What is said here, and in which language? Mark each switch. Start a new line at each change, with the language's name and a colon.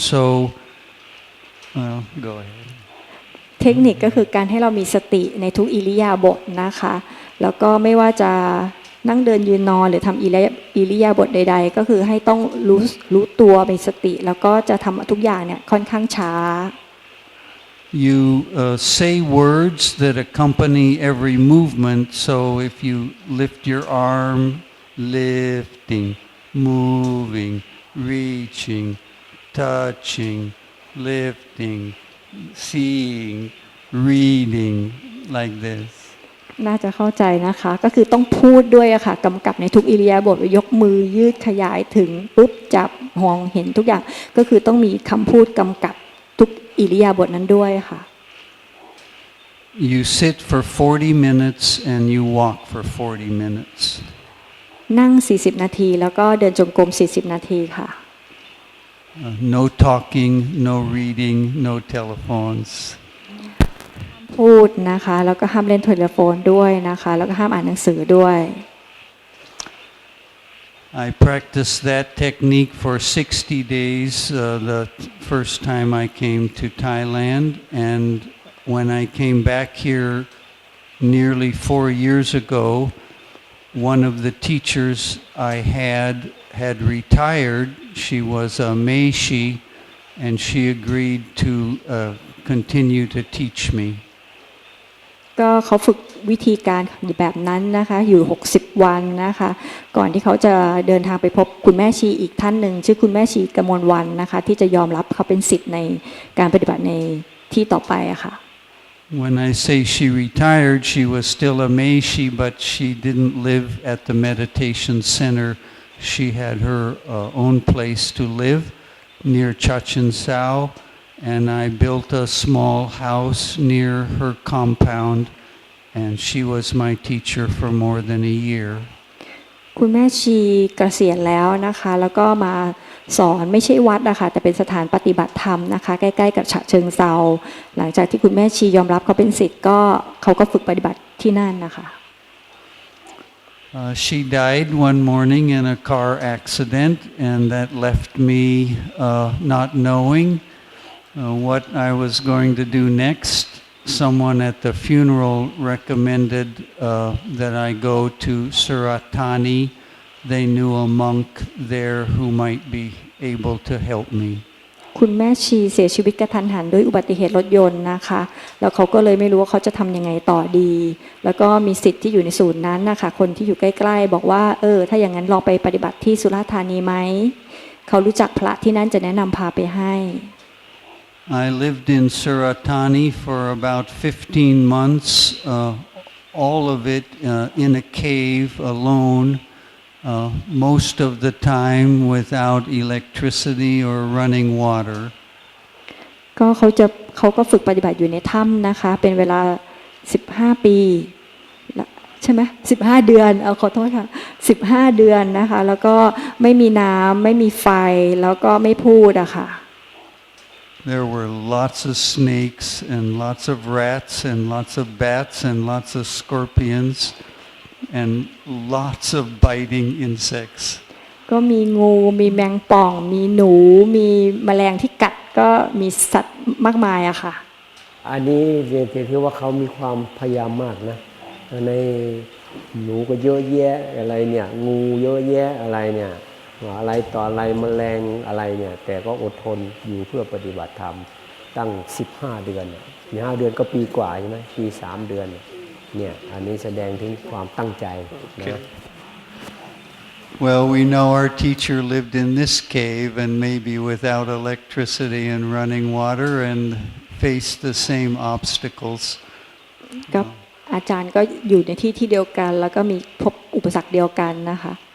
English: So, go ahead.
Thai: เทคนิคก็คือการให้เรามีสติในทุกอิริยาบถนะคะแล้วก็ไม่ว่าจะนั่งเดินยืนนอนหรือทำอิริยาบถใดๆก็คือให้ต้องรู้ตัวมีสติแล้วก็จะทำทุกอย่างเนี่ยค่อนข้างช้า
English: you say words that accompany every movement. So if you lift your arm, lifting, moving, reaching, touching, lifting, seeing, reading, like this.
Thai: น่าจะเข้าใจนะคะก็คือต้องพูดด้วยอะค่ะกำกับในทุกอิริยาบถยกมือยืดขยายถึงปุ๊บจับมองเห็นทุกอย่างก็คือต้องมีคำพูดกำกับทุกอิริยาบถนั้นด้วยค่ะ
English: You sit for 40 minutes and you walk for 40 minutes.
Thai: นั่ง40นาทีแล้วก็เดินจงกรม40นาทีค่ะ
English: No talking, no reading, no telephones.
Thai: พูดนะคะแล้วก็ห้ามเล่นโทรศัพท์ด้วยนะคะแล้วก็ห้ามอ่านหนังสือด้วย
English: I practiced that technique for 60 days the first time I came to Thailand, and when I came back here nearly 4 years ago, one of the teachers I had retired. She was a Meishi, and she agreed to continue to teach me.
Thai: ก็เขาฝึกวิธีการแบบนั้นนะคะอยู่60วันนะคะก่อนที่เขาจะเดินทางไปพบคุณแม่ชีอีกท่านหนึ่งชื่อคุณแม่ชีกมลวันนะคะที่จะยอมรับเขาเป็นศิษย์ในการปฏิบัติในที่ต่อไปอะค่ะ
English: When I say she retired, she was still a Meishi, but she didn't live at the meditation center. She had her own place to live near Chachen Sao, and I built a small house near her compound, and she was my teacher for more than a year.
Thai: คุณแม่ชีเกษียณแล้วนะคะแล้วก็มาสอนไม่ใช่วัดนะคะแต่เป็นสถานปฏิบัติธรรมนะคะใกล้ๆกับฉะเชิงเทราหลังจากที่คุณแม่ชียอมรับเขาเป็นศิษย์ก็เขาก็ฝึกปฏิบัติที่นั่นนะคะ
English: She died one morning in a car accident, and that left me not knowing what I was going to do next. Someone at the funeral recommended that I go to Suratani. They knew a monk there who might be able to help me.
Thai: คุณแม่ชีเสียชีวิตกระทันหันด้วยอุบัติเหตุรถยนต์นะคะแล้วเขาก็เลยไม่รู้ว่าเขาจะทำยังไงต่อดีแล้วก็มีศิษย์ที่อยู่ในศูนย์นั้นนะคะคนที่อยู่ใกล้ๆบอกว่าถ้าอย่างนั้นลองไปปฏิบัติที่สุราษฎร์ธานีไหมเขารู้จักพระที่นั่นจะแนะนำพาไปให้
English: I lived in Suratani for about 15 months, all of it in a cave alone, most of the time without electricity or running water.
Thai: ก็เขาก็ฝึกปฏิบัติอยู่ในถ้ำนะคะเป็นเวลา15ปีใช่ไหม15เดือนขอโทษค่ะ15เดือนนะคะแล้วก็ไม่มีน้ำไม่มีไฟแล้วก็ไม่พูดอะค่ะ
English: There were lots of snakes and lots of rats and lots of bats and lots of scorpions and lots of biting insects.
Thai: ก็มีงูมีแมงป่องมีหนูมีแมลงที่กัดก็มีสัตว์มากมายอะค่ะ อันนี้ถือว่าเขามีความพยายามมากนะในหนูก็เยอะแยะอะไรเนี่ยงูเยอะแยะอะไรเนี่ยอะไรต่ออะไรแมลงอะไรเนี่ยแต่ก็อดทนอยู่เพื่อปฏิบัติธรรมตั้ง15เดือน15เดือนก็ปีกว่าใช่ไหมปี3เดือนเนี่ยอันนี้แสดงถึงความตั้งใจนะ
English: Well, we know our teacher lived in this cave and maybe without electricity and running water and faced the same obstacles.
Thai: ก็อาจารย์ก็อยู่ในที่เดียวกันแล้วก็มีพบอุปสรรคเดียวกันนะคะ